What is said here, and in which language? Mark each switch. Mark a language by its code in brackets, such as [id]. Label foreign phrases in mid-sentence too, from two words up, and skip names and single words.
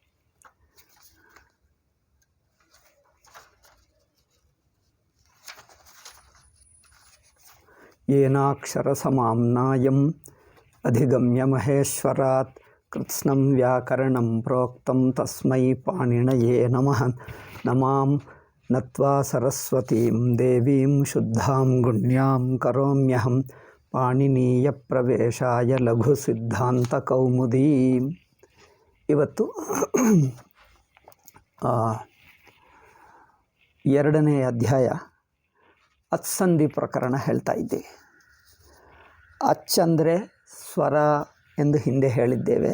[sa] येनाक्षरसमाम्नायम् अधिगम्य महेश्वरात् कृत्स्नं व्याकरणं प्रोक्तं तस्मै पाणिनये नमः. नमां नत्वा सरस्वतीं देवीं शुद्धां गुण्यां करोम्यहं पाणिनीयप्रवेशाय लघुसिद्धान्तकौमुदी. [kn] ಇವತ್ತು ಎರಡನೇ ಅಧ್ಯಾಯ ಅತ್ಸಂಧಿ ಪ್ರಕರಣ ಹೇಳ್ತಾ ಇದ್ದೀವಿ. ಅಚ್ಚಂದರೆ ಸ್ವರ ಎಂದು ಹಿಂದೆ ಹೇಳಿದ್ದೇವೆ.